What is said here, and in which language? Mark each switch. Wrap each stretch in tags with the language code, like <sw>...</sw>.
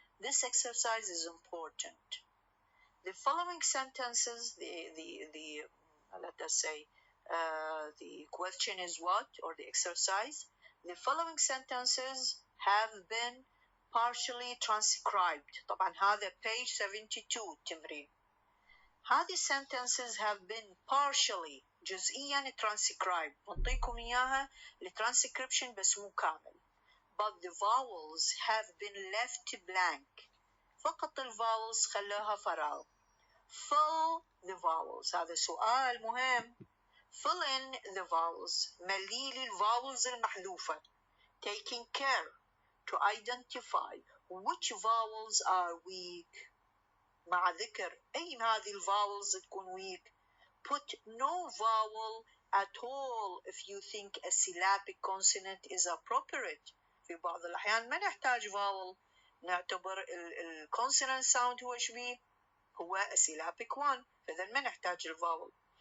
<en>This exercise is important. The following sentences, let us say, the question is what, or the exercise? The following sentences have been partially transcribed.</en> <ar>طبعا هذا page 72 تمرين. هذه</ar> <en>sentences have been partially</en> <ar>جزئيا</ar> <en>transcribed.</en> <ar>نعطيكم إياها لترانسكريبشن بس مو كامل.</ar> <en>But the vowels have been left blank.</en> <ar>فقط الفاولز خلوها فراغ.</ar> <en>fill the vowels.</en> <ar>هذا سؤال مهم.</ar> <en>fill in the vowels.</en> <ar>مليل الفاولز المحذوفة.</ar> <en>taking care to identify which vowels are weak.</en> <ar>مع ذكر أي هذه الفاولز تكون weak.</ar> <en>put no vowel at all if you think a syllabic consonant is appropriate.</en> <ar>في بعض الأحيان ما نحتاج vowel، نعتبر consonant sound هو شبيه هو</ar> <en>a syllabic one،</en> <ar>فإذا ما نحتاج الفاول.</ar>